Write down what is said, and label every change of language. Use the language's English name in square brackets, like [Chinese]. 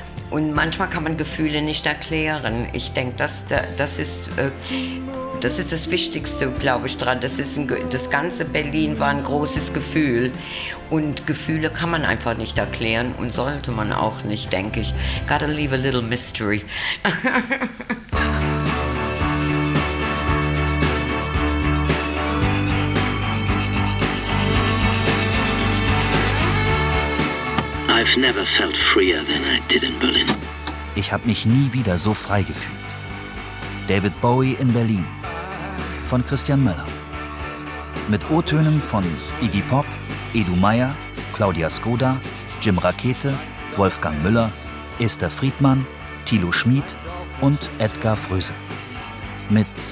[German] Und manchmal kann man Gefühle nicht erklären. Ich denke, das ist das Wichtigste, glaube ich, dran. Das ganze Berlin war ein großes Gefühl. Und Gefühle kann man einfach nicht erklären und sollte man auch nicht, denke ich. [English] Gotta leave a little mystery. I've never felt freer than I did in Berlin. [German] Ich habe mich nie wieder so frei gefühlt. David Bowie in Berlin. Von Christian Möller. Mit O-Tönen von Iggy Pop, Edu Meyer, Claudia Skoda, Jim Rakete, Wolfgang Müller, Esther Friedmann, Thilo Schmid und Edgar Fröse. Mit